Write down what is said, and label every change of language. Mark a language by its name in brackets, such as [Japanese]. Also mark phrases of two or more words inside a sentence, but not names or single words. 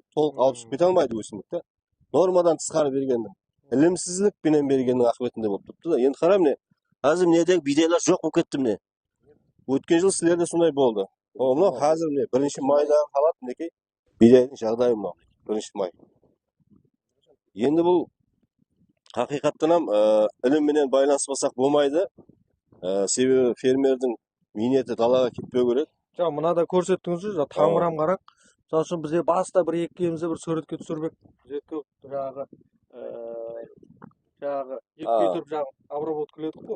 [Kazakh] Толық алып шығып кете алмайды өсімдікті. Нормадан тысқары бергеннің, ілімсіздікпенен бергеннің ақыбетінде болып тұрыпты да. Енді қара міне, қазір мінедегі бидайлар жоқ болып кетті міне. Өткен жыл сілерде сондай болды. Мынау қазір міне, 1 майдағы халат мінекей бидайдың жағдайы мынау. 1 май. Енді бұл [Uzbek] Haqiqatdan ham ilm bilan [Kazakh] байланыспасақ болмайды. Себебі фермердің минеті далаға кетпеу керек. Жаңа мынада көрсеттіңіз ғой, тамырам қарақ. Мысалы үшін бізде баста бір екеумізді бір суретке түсірбек. Суретке жаңағы екпей тұрып жаңағы обработкаледік қой.